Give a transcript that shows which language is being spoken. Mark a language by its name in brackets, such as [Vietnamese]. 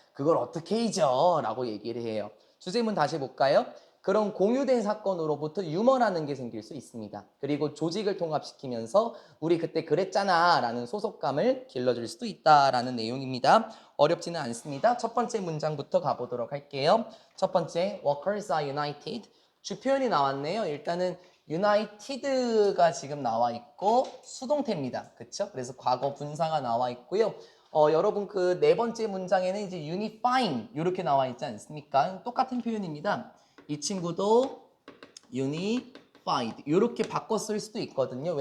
[Korean] 그걸 어떻게 잊어? 라고 얘기를 해요. 주제문 다시 볼까요? 그런 공유된 사건으로부터 유머라는 게 생길 수 있습니다. 그리고 조직을 통합시키면서 우리 그때 그랬잖아 라는 소속감을 길러줄 수도 있다라는 내용입니다. 어렵지는 않습니다. 첫 번째 문장부터 가보도록 할게요. 첫 번째, [English] workers are united. [Korean] 주표현이 나왔네요. 일단은 united가 지금 나와 있고 수동태입니다. 그렇죠? 그래서 과거 분사가 나와 있고요. 여러분 그 네 번째 문장에는 이제 unifying 이렇게 나와 있지 않습니까? 똑같은 표현입니다. 이 친구도 unified 이렇게 바꿔 쓸 수도 있거든요.